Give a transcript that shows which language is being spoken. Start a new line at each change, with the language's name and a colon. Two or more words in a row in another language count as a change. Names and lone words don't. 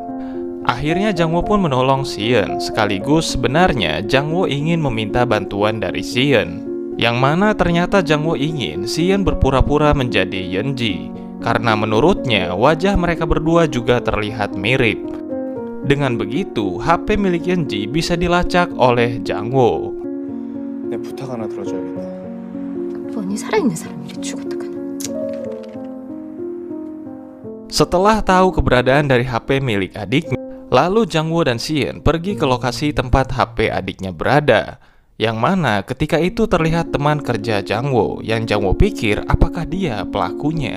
Indonesian: Akhirnya Jangwo pun menolong Xian, sekaligus sebenarnya Jangwo ingin meminta bantuan dari Xian, yang mana ternyata Jangwo ingin Xian berpura-pura menjadi Yeonji, karena menurutnya wajah mereka berdua juga terlihat mirip. Dengan begitu, HP milik Yeonji bisa dilacak oleh Jangwo.
Korean: 내 부탁 하나 들어줘야겠다. 뻔히 살아있는 사람이 이래 죽었다가는.
Indonesian: Setelah tahu keberadaan dari HP milik adiknya, lalu Jangwo dan Xian pergi ke lokasi tempat HP adiknya berada, yang mana ketika itu terlihat teman kerja Jangwo, yang Jangwo pikir apakah dia pelakunya.